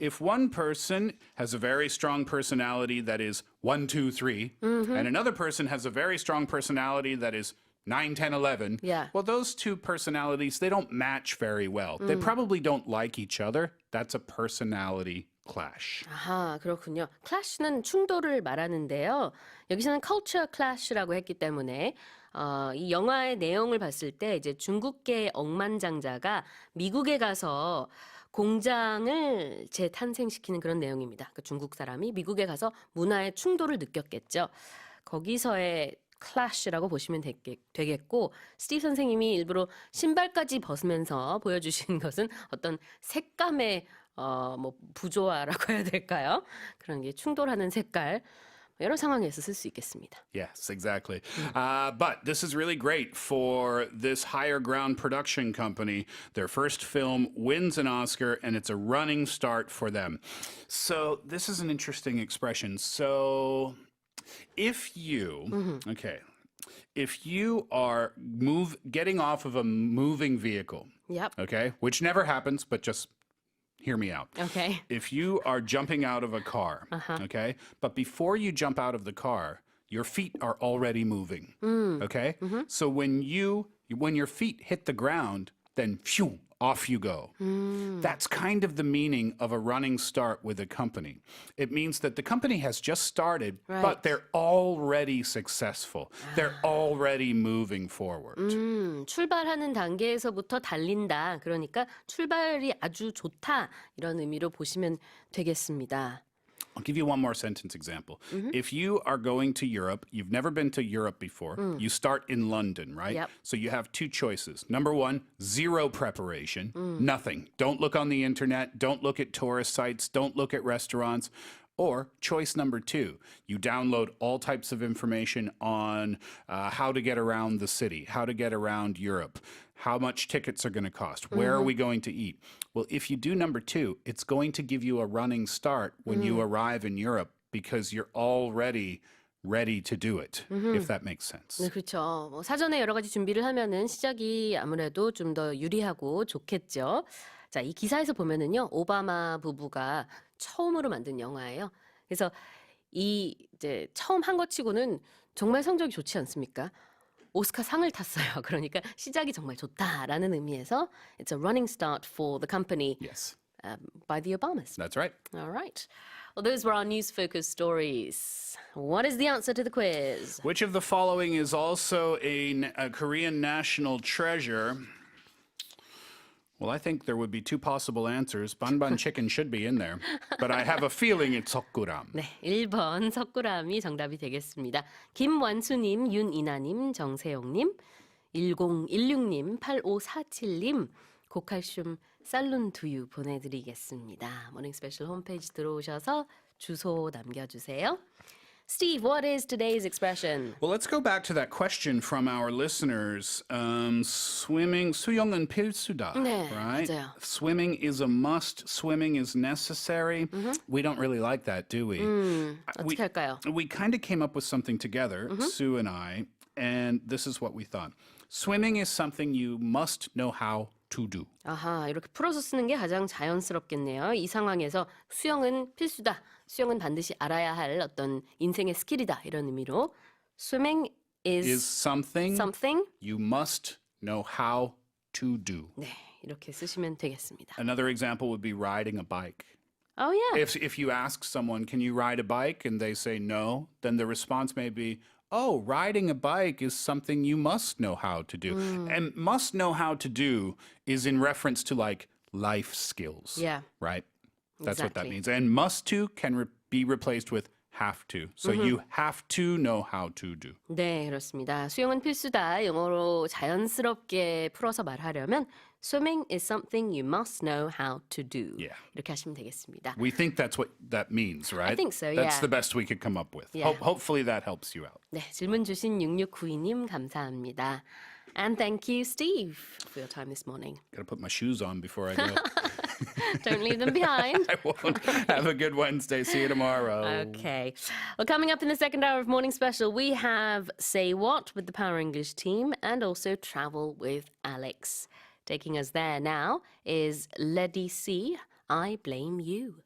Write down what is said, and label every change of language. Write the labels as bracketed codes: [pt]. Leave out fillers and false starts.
[en] If one person has a very strong personality that is 1, 2, 3, and another person has a very strong personality that is 9, 10, 11, well, those two personalities, they don't match very well. They probably don't like each other. That's a personality clash. [ko] 아하, 그렇군요. 클래시는 충돌을 말하는데요. 여기서는 [en] culture clash [ko] 라고 했기 때문에 이 영화의 내용을 봤을 때 이제 중국계 억만장자가 미국에 가서 공장을 재탄생시키는 그런 내용입니다. 그 중국 사람이 미국에 가서 문화의 충돌을 느꼈겠죠. 거기서의 클래시라고 보시면 되겠고 스티브 선생님이 일부러 신발까지 벗으면서 보여주신 것은 어떤 색감의 뭐 부조화라고 해야 될까요? 그런 게 충돌하는 색깔 여러 상황에서 쓸 수 있겠습니다. [en] Yes, exactly. But this is really great for this Higher Ground production company. Their first film wins an Oscar, and it's a running start for them. So this is an interesting expression. So if you, if you are getting off of a moving vehicle, okay, which never happens, but just hear me out. Okay. If you are jumping out of a car, okay, but before you jump out of the car, your feet are already moving, okay? So when your feet hit the ground, then phew, off you go. That's kind of the meaning of a running start with a company. It means that the company has just started, but they're already successful. They're already moving forward. [ko] 출발하는 단계에서부터 달린다. 그러니까 출발이 아주 좋다. 이런 의미로 보시면 되겠습니다. [en] I'll give you one more sentence example. If you are going to Europe, you've never been to Europe before, you start in London, right? Yep. So you have two choices. Number one, zero preparation, nothing. Don't look on the internet, don't look at tourist sites, don't look at restaurants. Or choice number two, you download all types of information on how to get around the city, how to get around Europe, how much tickets are going to cost, where are we going to eat. Well, if you do number two, it's going to give you a running start when you arrive in Europe because you're already ready to do it, if that makes sense. [ko] 네, 그렇죠. 뭐 사전에 여러 가지 준비를 하면은 시작이 아무래도 좀 더 유리하고 좋겠죠. 자, 이 기사에서 보면은요, 오바마 부부가 처음으로 만든 영화예요. 그래서 이제 처음 한 것 치고는 정말 성적이 좋지 않습니까? 오스카 상을 탔어요. 그러니까 시작이 정말 좋다라는 의미에서 [en] it's a running start for the company Yes, by the Obamas. that's right. All right. Well, those were our news-focused stories. What is the answer to the quiz? Which of the following is also a Korean national treasure? Well, I think there would be two possible answers. Banban chicken should be in there. But I have a feeling it's 석구람. [ko] 네, 1번 석구람이 정답이 되겠습니다. 김완수님, 윤이나님, 정세영님, 1016님, 8547님, 고칼슘 살룬 두유 보내드리겠습니다. 모닝스페셜 홈페이지 들어오셔서 주소 남겨주세요. [en] Steve, what is today's expression? Well, let's go back to that question from our listeners. [ko] Swimming, 수영은 필수다, 네, [en] right? [ko] 맞아요. [en] Swimming is a must. Swimming is necessary. We don't really like that, do we? [ko] 어떻게 할까요? [en] We kind of came up with something together, Sue and I, and this is what we thought. Swimming is something you must know how to do. [ko] 아하, 이렇게 풀어서 쓰는 게 가장 자연스럽겠네요. 이 상황에서 수영은 필수다. 수영은 반드시 알아야 할 어떤 인생의 스킬이다. 이런 의미로 [en] swimming Is something something. you must know how to do. [ko] 네, 이렇게 쓰시면 되겠습니다. [en] Another example would be riding a bike. Oh yeah. If you ask someone, can you ride a bike? And they say no, then the response may be, oh, riding a bike is something you must know how to do. And must know how to do is in reference to like life skills. Yeah. Right? That's what that Exactly. means. And must to can be replaced with have to. So you have to know how to do. [ko] 네, 그렇습니다. 수영은 필수다. 영어로 자연스럽게 풀어서 말하려면 [en] swimming is something you must know how to do. Yeah. [ko] 이렇게 하시면 되겠습니다. [en] We think that's what that means, right? I think so, That's the best we could come up with. Yeah. Hopefully that helps you out. [ko] 네, 질문 주신 6692님 감사합니다. [en] And thank you, Steve, for your time this morning. Gotta put my shoes on before I go. Don't leave them behind. I won't. Have a good Wednesday. See you tomorrow. Okay. Well, coming up in the second hour of Morning Special, we have Say What with the Power English team and also Travel with Alex. Taking us there now is Lady C, I Blame You.